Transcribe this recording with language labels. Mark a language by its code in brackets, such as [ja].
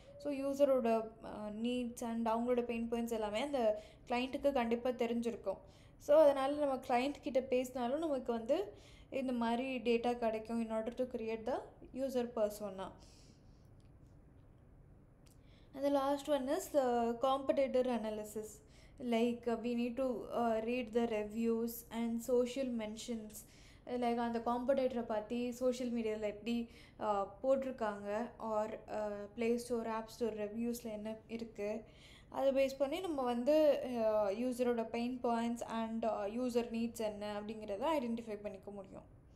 [ta] So யூசரோட needs and அவங்களோட pain points எல்லாமே அந்த கிளைண்ட்டுக்கு கண்டிப்பாக தெரிஞ்சிருக்கும். ஸோ அதனால் நம்ம கிளைண்ட் கிட்ட பேசினாலும் நமக்கு வந்து இந்த மாதிரி டேட்டா கிடைக்கும் [en] in order to create the user persona. And the last one is competitor analysis. Like we need to read the reviews and social mentions, [ta] like அந்த காம்படேட்டரை பற்றி சோஷியல் மீடியாவில் எப்படி போட்டிருக்காங்க, R play store app store ரிவ்யூஸில் என்ன இருக்குது, அதை base பண்ணி நம்ம வந்து யூஸரோட pain points and user needs என்ன அப்படிங்கிறத ஐடென்டிஃபை பண்ணிக்க முடியும்.